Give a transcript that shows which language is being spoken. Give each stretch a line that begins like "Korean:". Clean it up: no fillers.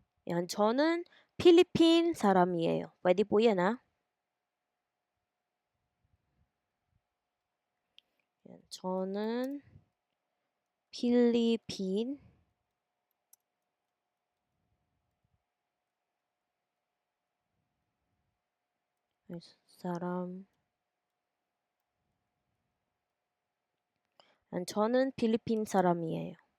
Korean: Yan, "저는 필리핀 사람이에요."
Filipino: Puwede po 'yan, yan,
Korean: "저는 필리핀 사람." Yan, "저는 필리핀 사람이에요."